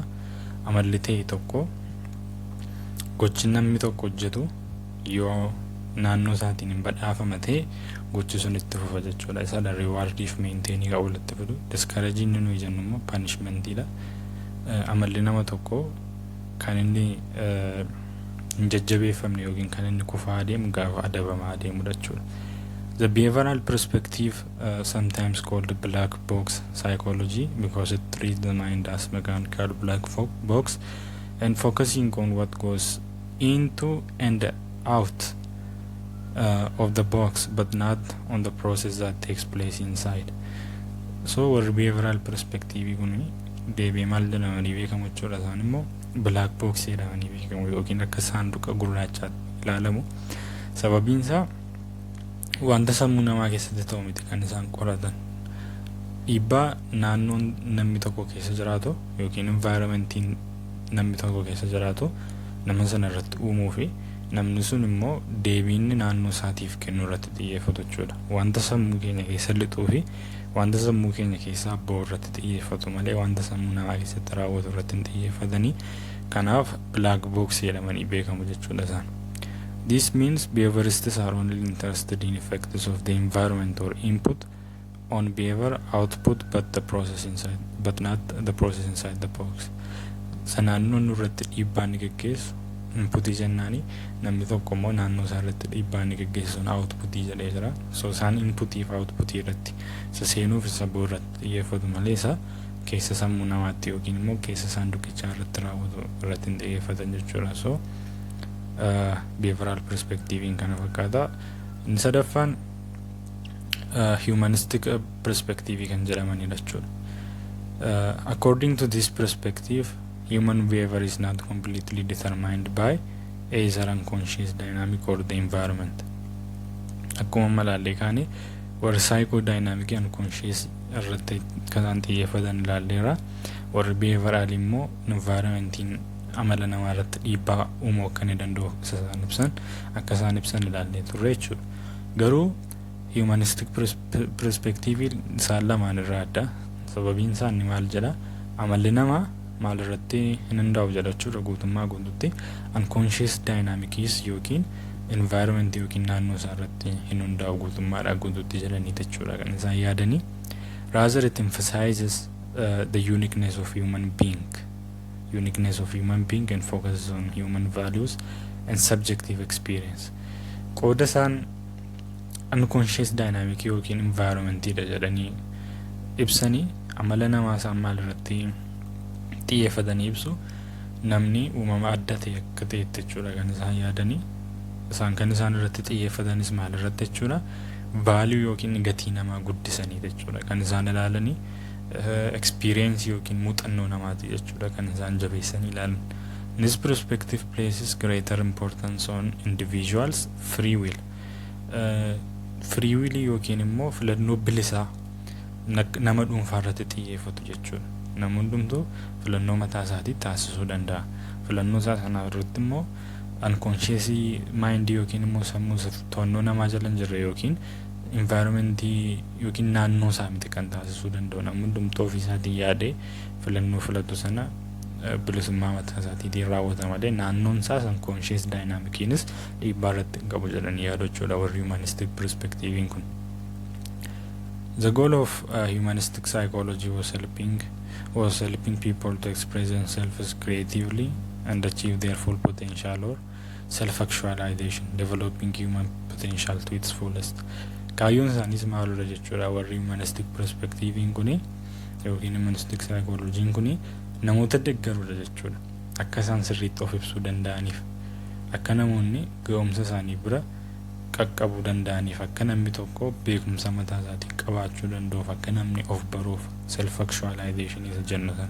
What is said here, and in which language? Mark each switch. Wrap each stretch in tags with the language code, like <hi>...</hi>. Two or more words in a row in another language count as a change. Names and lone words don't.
<om>amalli ta'e tokko gochi namni tokko hojjetu yoo naannoo isaatiin hin badhaafama ta'e gochi sun itti fufa jechuudha. isa riwaardiif maintainii kan walitti fidu. discouraging nuyi jennu immoo punishmentiidha. amalli nama tokko kan inni hin jajjabeeffamne yookiin kan inni kufaa adeemu gaafa adabamaa adeemudha jechuudha.</om> <en>The behavioral perspective, sometimes called black box psychology, because it treats the mind as mechanical black box and focusing on what goes into and out of the box, but not on the process that takes place inside. So our behavioral perspective</en> <om>kuni deebi'ee maal jedhamanii beekamu jechuudha. isaan immoo</om> <en>black box</en> <om>jedhamanii beekamu yookiin akka saanduqa gurraachaatti ilaalamu. Sababiin isaa wanta sammuu namaa keessatti ta'u miti kan isaan qoratan. Dhiibbaa naannoon namni tokko keessa jiraatu yookiin environmentiin namni tokko keessa jiraatu nama sana irratti uumuu fi namni sun immoo deebiinni naannoo isaatiif kennu irratti xiyyeeffatu jechuudha. Wanta sammuu keenya keessa lixuu fi wanta sammuu keenya keessaa ba'u irratti xiyyeeffatu malee wanta sammuu namaa keessatti raawwatu irratti hin xiyyeeffatanii. Kanaaf</om> <en>black box</en> <om>jedhamanii beekamu jechuudha isaan.</om> <en>This means behaviorists are only interested in effects of the environment or input on behavior output but not the process inside the box.</en> <om>Naannoon irratti dhiibbaa ni geggeessu inputii jennaani namni tokko immoo naannoo isaa irratti dhiibbaa ni geggeessu outputii jedhee jira. So isaan inputii fi outputii irratti isa seenuuf isa ba'u irratti xiyyeeffatu malee isa keessa sammuu namaatti yookiin immoo keessa saanduqichaa irratti raawwatu irratti hin xiyyeeffatan jechuudha. So</om> <en>behavioral perspective</en> <om>kana fakkaata. Inni sadaffaan</om> <en>humanistic perspective</en> <om>kan jedhamanidha jechuudha.</om> <en>According to this perspective, human behavior is not completely determined by either unconscious dynamic or the environment.</en> <om>Akkuma malaallee kaane warri psychodynamic unconscious irratti kan xiyyeeffatan ilaalleera. Warri behavioral immoo environmentiin amala namaa irratti dhiibbaa uumuu akka ni danda'u akka isaan ibsan ilaallee turre jechuudha. Garuu</om> <en>humanistic perspective</en> <om>isaan lamaan irraa adda. Sababiin isaa inni maal jedha? Amalli namaa maal irratti hin hundaa'u jedha jechuudha guutummaa guutuutti.</om> <en>Unconscious dynamics</en> <om>yookiin environment yookiin naannoo isaa irratti hin hundaa'u guutummaadhaa guutuutti jedhanii jechuudha kan isaan yaadanii.</om> <en>Rather it emphasizes the uniqueness of human being and focuses on human values and subjective experience.</en> <om>Qooda isaan</om> <en>unconscious dynamic</en> <om>yookiin environment jedhanii ibsanii amala namaa isaan maal irratti xiyyeeffatanii ibsu namni uumama adda ta'e akka ta'etti jechuudha kan isaan yaadanii. Isaan kan isaan irratti xiyyeeffatanis maal irratti jechuudha? Value yookiin gatii namaa guddisanii jechuudha kan isaan ilaalanii. Experience yookiin muuxannoo namaati jechuudha kan isaan jabeessanii ilaalan.</om> <en>This perspective places greater importance on individuals free will. Free will</en> <om>yookiin immoo filannoo bilisaa nama dhuunfaa irratti xiyyeeffatu jechuudha. Nama hundumtuu filannoo mataa isaatii taasisuu danda'a. Filannoo isaa sana irratti immoo</om> <en>unconscious mind</en> <om>yookiin immoo sammuu to'annoo namaa jala hin jirre yookiin environment yookiin naannoo isaa miti kan taasisuu danda'u. Nama hundumtuu ofii isaatiin yaadee filannoo filatu sana bilisummaa mataa isaatiin raawwata malee naannoon isaas</om> <en>unconscious dynamic'iinis</en> <om>dhiibbaa irratti hin qabu jedhanii yaadu jechuudha warri</om> <en>humanistic perspective'n</en> <om>kun.</om> <en>The goal of humanistic psychology was helping people to express themselves creatively and achieve their full potential or self-actualization, developing human potential to its fullest.</en> <om>Kaayyoon isaanis maaludha jechuudha warri</om> <en>humanistic perspective'n</en> <om>kuni yookiin</om> <en>humanistic psychology'n</en> <om>kuni namoota deeggarudha jechuudha. Akka isaan sirriitti of ibsuu danda'aniif, akka namoonni ga'umsa isaanii bira qaqqabuu danda'aniif, akka namni tokko beekumsa mataa isaatiin qabaachuu danda'uuf, akka namni of baruuf</om> <en>self actualization</en> <om>isa jennu sana.</om>